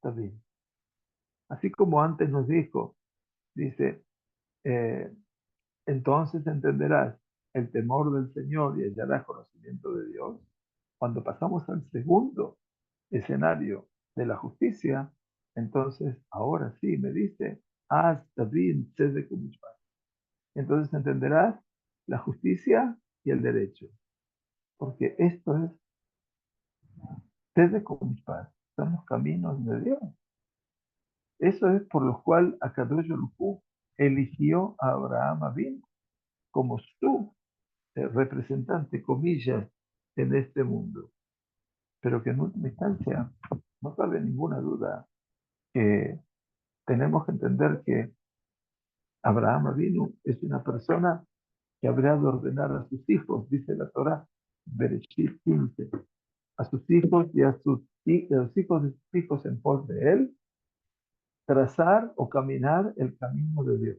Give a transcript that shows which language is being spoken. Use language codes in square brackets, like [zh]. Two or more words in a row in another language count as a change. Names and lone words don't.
[es] Así como antes nos dijo Dice, eh, entonces entenderás el temor del Señor y hallarás conocimiento de Dios. Cuando pasamos al segundo escenario de la justicia, entonces ahora sí me dice, haz David [he] צדק ומשפט. [es] Entonces entenderás la justicia y el derecho, porque esto es [he] צדק ומשפט, [es] son los caminos de Dios. Eso es por lo cual [he] הקדוש ברוך הוא [es] eligió a Abraham Avinu como su representante, comillas, en este mundo. Pero que en última instancia no cabe ninguna duda que tenemos que entender que Abraham Avinu es una persona que habrá de ordenar a sus hijos, dice la Torah, Bereshit 15, a sus hijos y a los hijos de sus hijos en pos de él, trazar o caminar el camino de Dios.